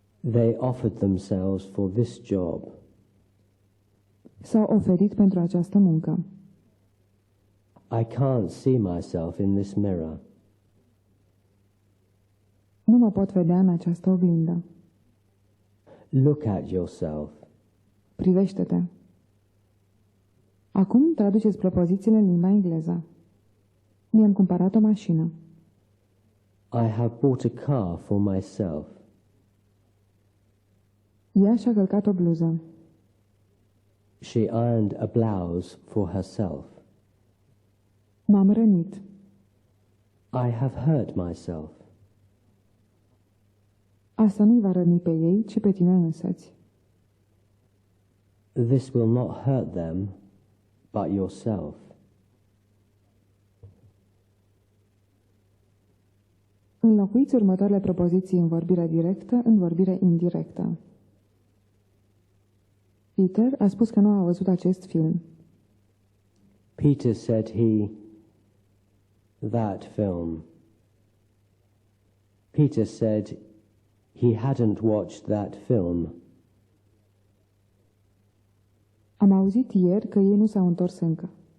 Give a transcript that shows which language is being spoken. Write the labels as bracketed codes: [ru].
[en] They offered themselves for this job. [ro] S-au oferit pentru această muncă. [en] I can't see myself in this mirror. [ro] Nu mă pot vedea în această oglindă. [en] Look at yourself. [ro] Privește-te. Acum traduceți propozițiile în limba engleză. Mi-am cumpărat o mașină. [en] I have bought a car for myself. [ro] Ea și-a călcat o bluză. [en] She ironed a blouse for herself. [ro] M-am rănit. [en] I have hurt myself. [ro] Asta nu-i va răni pe ei, ci pe tine însăți. [en] This will not hurt them, but yourself. [ro] Înlocuiți următoarele propoziții în vorbire directă în vorbire indirectă. Peter a spus că nu a văzut acest film. [en] Peter said that film. Peter said he hadn't watched that film. [ro] Am auzit ieri că ei nu s-au întors încă.